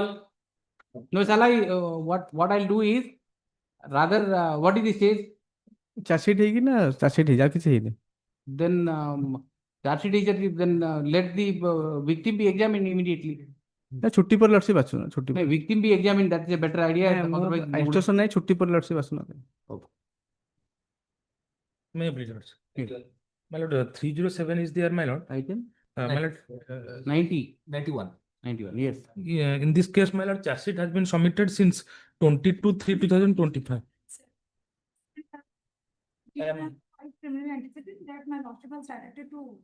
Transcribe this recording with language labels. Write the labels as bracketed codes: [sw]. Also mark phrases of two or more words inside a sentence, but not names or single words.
[en] No, shall I? What I'll do is rather. What is the stage? charge sheet [or] ହେଇକି ନା [en] charge sheet [or] ହେଇଛି ଆଉ କିଛି ହେଇନି. [en] Then charge sheet is then let the victim be examined immediately. [or] ନା ଛୁଟି ପରେ Lordship ଆସୁ ନା ଛୁଟି. [en] No, victim be examined. That is a better idea. Otherwise, [or] instruction ନାହିଁ ଛୁଟି ପରେ Lordship ଆସୁ ନା. [en] Okay. May I please, Lord? My lord, 307 is there, my lord. Item? My lord, 90. 91. 91, yes. Yeah, in this case, my lord, charge sheet has been submitted since 22/3/2025. Criminal antecedent that my lordship was directed to.